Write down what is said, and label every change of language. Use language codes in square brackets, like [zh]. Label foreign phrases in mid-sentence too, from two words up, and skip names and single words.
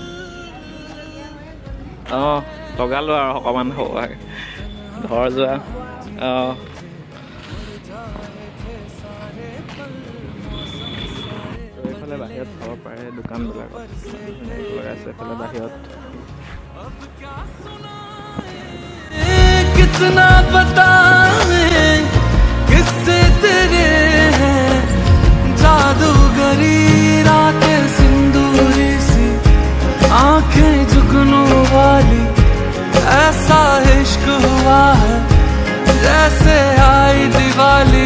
[as] অঁ লগালোঁ আৰু অকণমান হোৱাকৈ ঘৰ যোৱা। অঁ এইফালে বাহিৰত চাব পাৰে দোকানবিলাকত লগাইছে। এইফালে বাহিৰত [hi] कितना बताएं किससे तेरे हैं, जादूगरी रातें सिंदूरी सी, आंखें जुगनू वाली, ऐसा इश्क हुआ है जैसे आई दिवाली।